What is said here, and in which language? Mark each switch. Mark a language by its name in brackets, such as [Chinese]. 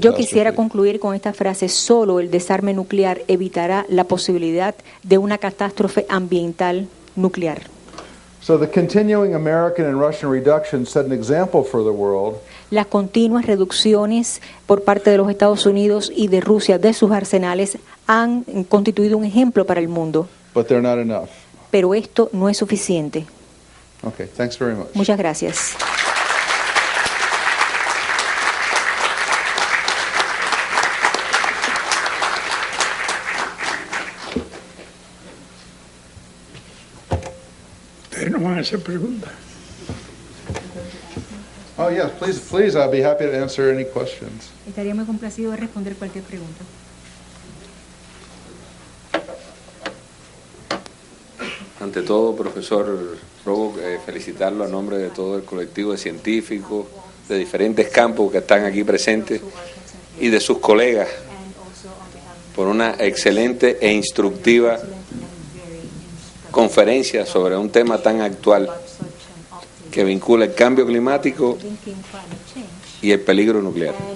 [Spanish] Yo quisiera concluir con esta frase: solo el desarme nuclear evitará la posibilidad de una catástrofe ambiental nuclear. [English] So the continuing American and Russian reductions set an example for the world. [Spanish] Las continuas reducciones por parte de los Estados Unidos y de Rusia de sus arsenales han constituido un ejemplo para el mundo. [English] But they're not enough. [Spanish] Pero esto no es suficiente. [English] Okay, thanks very much. [Spanish] Muchas gracias. Ustedes no van a hacer preguntas. [English] Oh yes, please, I'll be happy to answer any questions. [Spanish] Estaría muy complacido de responder cualquier pregunta. Ante todo, profesor Robo, felicitarlo a nombre de todo el colectivo de científicos de diferentes campos que están aquí presentes y de sus colegas por una excelente e instructiva conferencia sobre un tema tan actual que vincula el cambio climático y el peligro nuclear.